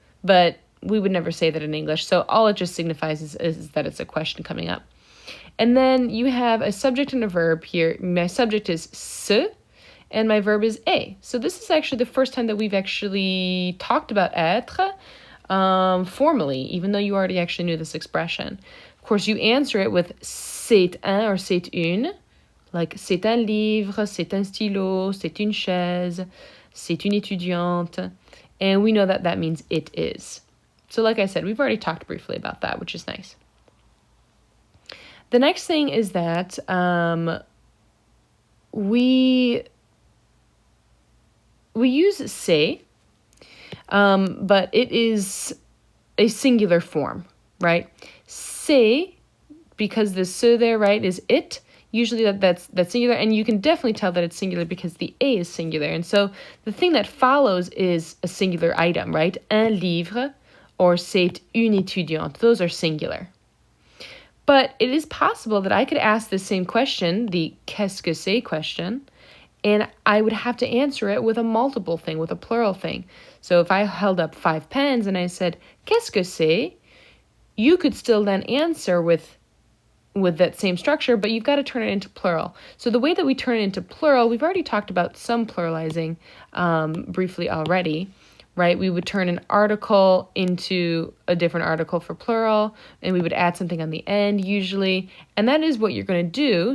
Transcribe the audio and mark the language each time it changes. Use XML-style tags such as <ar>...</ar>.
<en>But we would never say that in English. So all it just signifies is that it's a question coming up. And then you have a subject and a verb here. My subject is ce, and my verb is est. So this is actually the first time that we've actually talked about être formally, even though you already actually knew this expression. Of course, you answer it with</en> <fr>c'est un</fr> <en>or</en> <fr>c'est une,</fr> <en>like</en> <fr>c'est un livre, c'est un stylo, c'est une chaise, c'est une étudiante.</fr> <en>And we know that that means it is. So like I said, we've already talked briefly about that, which is nice. The next thing is that we use c'est, but it is a singular form, right? C'est, because the ce there, right, is it. Usually that's singular, and you can definitely tell that it's singular because the a is singular. And so the thing that follows is a singular item, right?</en> <fr>Un livre or c'est une étudiante.</fr> <en>Those are singular. But it is possible that I could ask the same question, the</en> <fr>qu'est-ce que c'est</fr> <en>question, and I would have to answer it with a multiple thing, with a plural thing. So if I held up 5 pens and I said,</en> <fr>qu'est-ce que c'est?</fr> <en>You could still then answer with that same structure, but you've got to turn it into plural. So the way that we turn it into plural, we've already talked about some pluralizing briefly already, right? We would turn an article into a different article for plural, and we would add something on the end usually, and that is what you're going to do.</en>